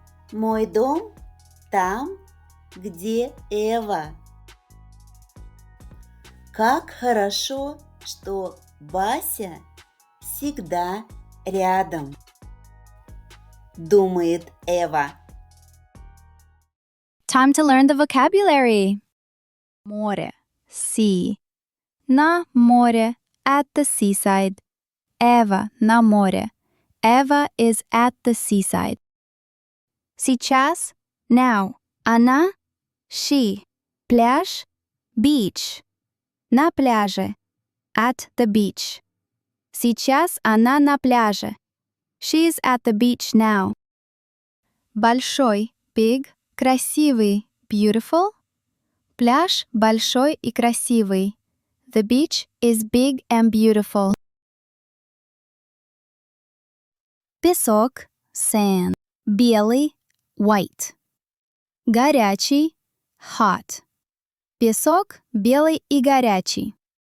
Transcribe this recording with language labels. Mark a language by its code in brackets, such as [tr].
[ru] Мой дом там, где Эва. Как хорошо, что Бася всегда рядом, думает Эва. [en] Time to learn the vocabulary. [ru] Море, [en] sea. [ru] На море, [en] at the seaside. [ru] Эва на море. [en] Eva is at the seaside. [ru] Сейчас, [en] now. [ru] Она [en] she. [ru] Пляж, [en] beach. [ru] На пляже. [en] At the beach. [ru] Сейчас она на пляже. [en] She's at the beach now. [ru] Большой, [en] big, [ru] красивый, [en] beautiful. [ru] Пляж большой и красивый. [en] The beach is big and beautiful. [ru] Песок, [en] sand. [ru] Белый, [en] white. [ru] Горячий, [en] hot. [ru] Песок белый и горячий.